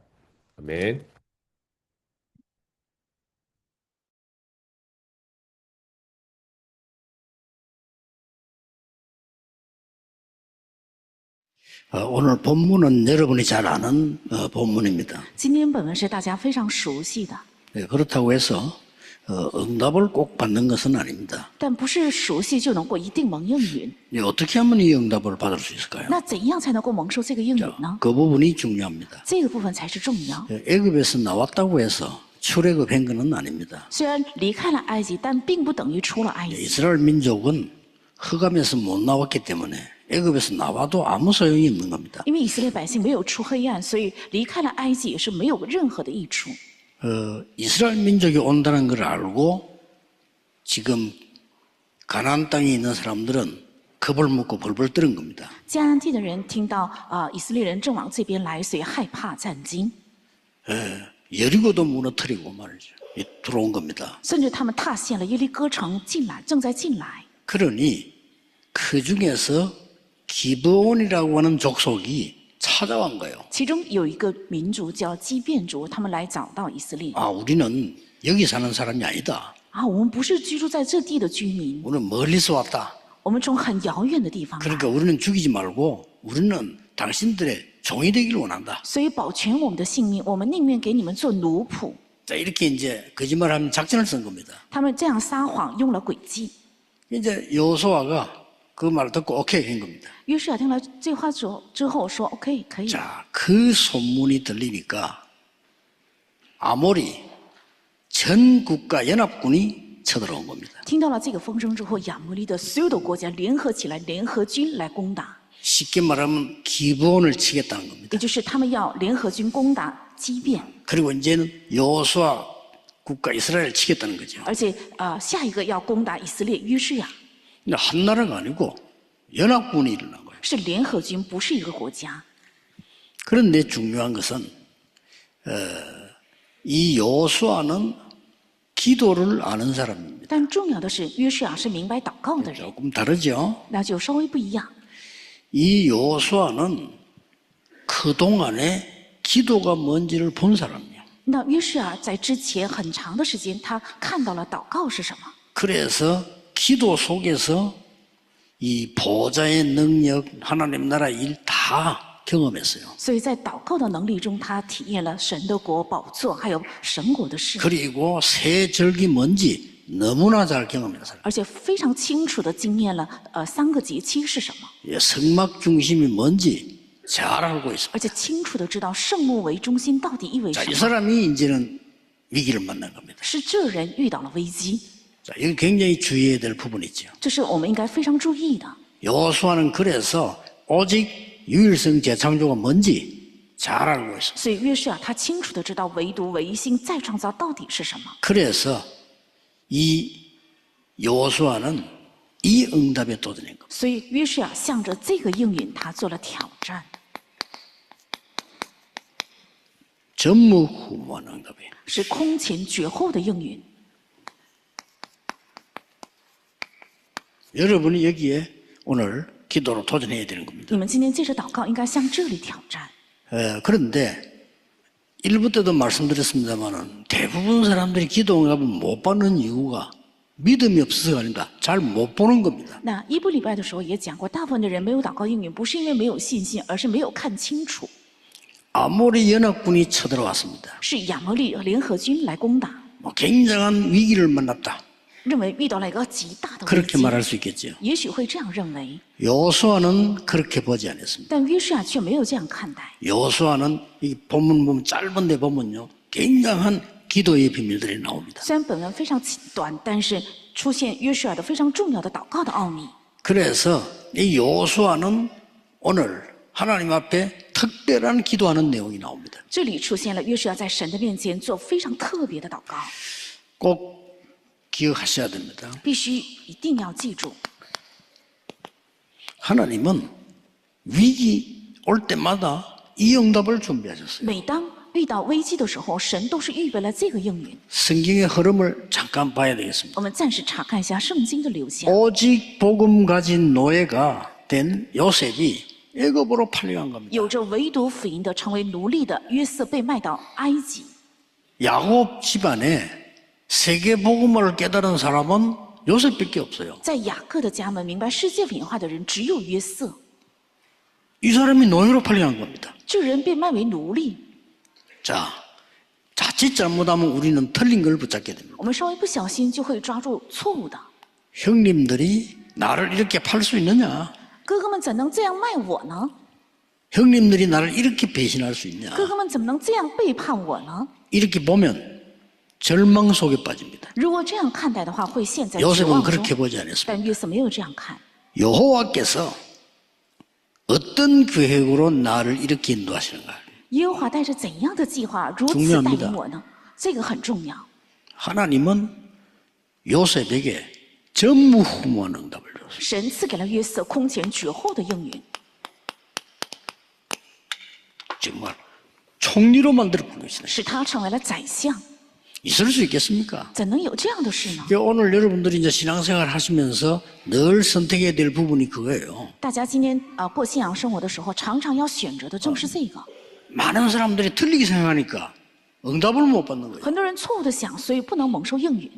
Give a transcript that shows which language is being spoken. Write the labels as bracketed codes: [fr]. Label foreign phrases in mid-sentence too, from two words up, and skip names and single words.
[ko] 아멘. 오늘 본문은 여러분이 잘 아는 본문입니다. [zh] 今天本文是大家非常熟悉的， [ko] 그렇다고 해서 응답을 꼭 받는 것은 아닙니다. [zh] 但不是熟悉就能够一定蒙应允。 [ko] 어떻게 하면 이 응답을 받을 수 있을까요? [zh] 那怎样才能够蒙受这个应允呢？ [ko] 그 부분이 중요합니다. [zh] 这个部分才是重要。 [ko] 애굽에서 나왔다고 해서 출애굽한 것은 아닙니다. [zh] 虽然离开了埃及，但并不等于出了埃及。 [ko] 이스라엘 민족은 흑암에서 못 나왔기 때문에 애굽에서 나와도 아무 소용이 없는 겁니다. [zh] 因为以色列百姓没有出黑暗，所以离开了埃及也是没有任何的益处。 [ko] 이스라엘 민족이 온다는 걸 알고 지금 가나안 땅에 있는 사람들은 겁을 먹고 벌벌 떠는 겁니다. [zh] 迦南地的人听到以色列人正往这边来，所以害怕战惊， [ko] 여리고도 무너뜨리고 말이죠. 들어온 겁니다. [zh] 甚至他们踏陷了耶利哥城进来，正在进来。 [ko] 그러니 그 중에서 기브온이라고 하는 족속이 찾아온 거예요. [zh] 其中有一个民族叫基变族，他们来找到以色列。 [ko] 아, 우리는 여기 사는 사람이 아니다. [zh] 我们不是居住在这地的居民， [ko] 우리는 멀리서 왔다. [zh] 我们从很遥远的地方来， [ko] 그러니까 우리는 죽이지 말고 우리는 당신들의 종이 되기를 원한다. [zh] 所以保全我们的性命，我们宁愿给你们做奴仆。 [ko] 자, 이렇게 이제 거짓말하면 작전을 쓴 겁니다. [zh] 他们这样撒谎，用了诡计。 [ko] 이제 여호수아가 그 말을 듣고 오케이 한 겁니다. [zh] 约书亚听了这话之后说 ：“OK， 可以。” [ko] 자, 그 소문이 들리니까 아모리 전 국가 연합군이 쳐들어온 겁니다. [zh] 听到了这个风声之后，亚摩利的所有的国家联合起来，联合军来攻打， [ko] 쉽게 말하면 기브온을 치겠다는 겁니다. [zh] 也就是他们要联合军攻打基变， [ko] 그리고 이제는 여호수아 국가 이스라엘을 치겠다는 거죠. [zh] 而且下一个要攻打以色列约书亚 [ko] 근데 한 나라가 아니고 연합군이 일어난 거예요. [zh] 是联合军，不是一个国家。 [ko] 그런데 중요한 것은 이 여호수아는 기도를 아는 사람입니다. [zh] 但重要的是，约书亚是明白祷告的人， [ko] 조금 다르죠. [zh] 那就稍微不一样。 [ko] 이 여호수아는 그동안에 기도가 뭔지를 본 사람이에요. [zh] 那约书亚在之前很长的时间，他看到了祷告是什么， [ko] 그래서 기도 속에서 이 보좌의 능력, 하나님 나라 일 다 경험했어요. [zh] 所以在祷告的能力中，他体验了神的国宝座，还有神国的事， [ko] 그리고 새 절기 뭔지 너무나 잘 경험했어요. [zh] 而且非常清楚的经验了三个节期是什么， [ko] 예, 성막 중심이 뭔지 잘 알고 있어요. [zh] 而且清楚的知道圣幕为中心到底意味 [ko] 자, [zh] 什 [ko] 이 [zh] 么。 [ko] 사람이 이제는 위기를 만난 겁니다. [zh] 是这人遇到了危机， [ko] 자, 이거 굉장히 주의해야 될 부분이죠. [zh] 这是我们应该非常注意的。 [ko] 여호수아는 그래서 오직 유일성 재창조가 뭔지 잘 알고 있어요. [zh] 所以约书亚他清楚的知道唯独唯心再创造到底是什么， [ko] 그래서 이 여호수아는 이 응답에 도전한 겁니다. [zh] 所以约书亚向着这个应允，他做了挑战， [ko] 전무후무한 응답이에요. [zh] 是空前绝后的应允。 [ko] 여러분이 여기에 오늘 기도로 도전해야 되는 겁니다. [zh] 你们今天借着祷告，应该向这里挑战。 [ko] 그런데 일부 때도 말씀드렸습니다만은 대부분 사람들이 기도 응답을 못 받는 이유가 믿음이 없어서가 아닙니다. 잘 못 보는 겁니다. [zh] 那一部礼拜的时候也讲过，大部分的人没有祷告应允，不是因为没有信心，而是没有看清楚。 [ko] 아모리 연합군이 쳐들어왔습니다. [zh] 是亚摩利联合军来攻打， [ko] 굉장한 위기를 만났다. [zh] 认为遇到了一个极大的危 [ko] 그렇게 [zh] 机， [ko] 말할 수 있겠죠. [zh] 也许会这样认为， [ko] 여호수아는 그렇게 보지 않았습니다. [zh] 但约书亚却没有这样看待。 [ko] 여호수아는 이 본문 보면 짧은데 보면요, 굉장한 기도의 비밀들이 나옵니다. [zh] 虽然本文非常短，但是出现约书亚的非常重要的祷告的奥秘。 [ko] 그래서 이 여호수아는 오늘 하나님 앞에 특별한 기도하는 내용이 나옵니다. [zh] 这里出现了约书亚在神的面前做非常特别的祷告， [ko] 꼭 기억하셔야 됩니다. [zh] 必须一定要记住， [ko] 하나님은 위기 올 때마다 이 응답을 준비하셨어요. [zh] 每当遇到危机的时候，神都是预备了这个应允。 [ko] 성경의 흐름을 잠깐 봐야 되겠습니다. [zh] 我们暂时查看一下圣经的流向。 [ko] 오직 복음 가진 노예가 된 요셉이 애굽으로 팔려간 겁니다. [zh] 有着唯独福音的成为奴隶的约瑟被卖到埃及。 [ko] 야곱 집안에 세계 복음을 깨달은 사람은 요셉밖에 없어요. [zh] 在雅各的家门明白世界文化的人只有约瑟， [ko] 이 사람이 노예로 팔려간 겁니다. [zh] 这人被卖为奴隶。 [ko] 자, 자칫 잘못하면 우리는 틀린 걸 붙잡게 됩니다. [zh] 我们稍微不小心就会抓住错误的。 [ko] 형님들이 나를 이렇게 팔 수 있느냐? [zh] 哥哥们怎能这样卖我呢？ [ko] 형님들이 나를 이렇게 배신할 수 있냐? [zh] 哥哥们怎么能这样背叛我呢？ [ko] 이렇게 보면 절망 속에 빠집니다. [zh] 如果这样看待的话，会陷在绝 [ko] 요셉은 [zh] 望 [ko] 그렇게 [zh] 中。 [ko] 보지 않았습니다. [zh] 但约瑟没有这样看。 [ko] 여호와께서 어떤 계획으로 나를 이렇게 인도하시는가? [zh] 耶和华带着怎样的计划如此带领我呢？这个很重要。 [ko] 하나님은 요셉에게 전무후무한 응답을 줬어요. [zh] 神赐给了约瑟空前绝后的应允， [ko] 정말 총리로 만들어 본 것이다. [zh] 使他成为了宰相。 [ko] 있을 수 있겠습니까? [zh] 怎能有这样的事呢？ [ko] 오늘 여러분들이 이제 신앙생활 하시면서 늘 선택해야 될 부분이 그거예요. [zh] 大家今天过信仰生活的时候，常常要选择的正是这个。 [ko] 많은 사람들이 틀리게 생각하니까 응답을 못 받는 거예요. [zh] 很多人错误的想，所以不能蒙受应允。